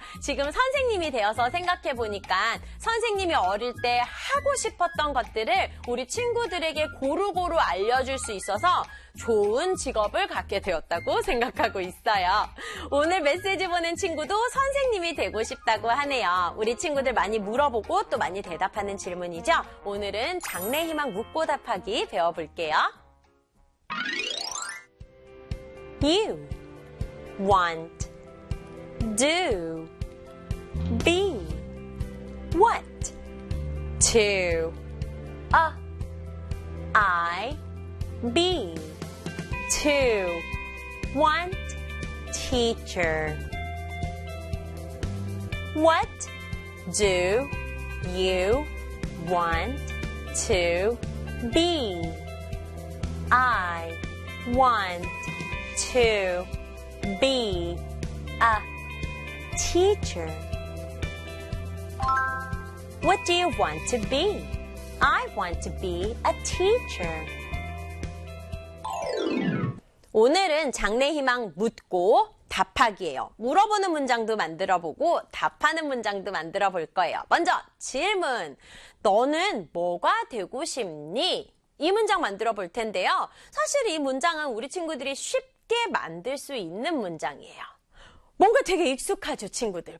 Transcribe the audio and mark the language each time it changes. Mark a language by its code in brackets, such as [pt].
[ko] 지금 선생님이 되어서 생각해보니까 선생님이 어릴 때 하고 싶었던 것들을 우리 친구들에게 고루고루 알려줄 수 있어서 좋은 직업을 갖게 되었다고 생각하고 있어요. 오늘 메시지 보낸 친구도 선생님이 되고 싶다고 하네요. 우리 친구들 많이 물어보고 또 많이 대답하는 질문이죠. 오늘은 장래희망 묻고 답하기 배워볼게요. You want do be what to a I be two want teacher [en] what do you want to be I want to be a teacher what do you want to be I want to be a teacher [ko] 오늘은 장래희망 묻고 답하기예요. 물어보는 문장도 만들어보고 답하는 문장도 만들어볼 거예요. 먼저 질문, 너는 뭐가 되고 싶니? 이 문장 만들어볼 텐데요. 사실 이 문장은 우리 친구들이 쉽게 만들 수 있는 문장이에요. 뭔가 되게 익숙하죠, 친구들?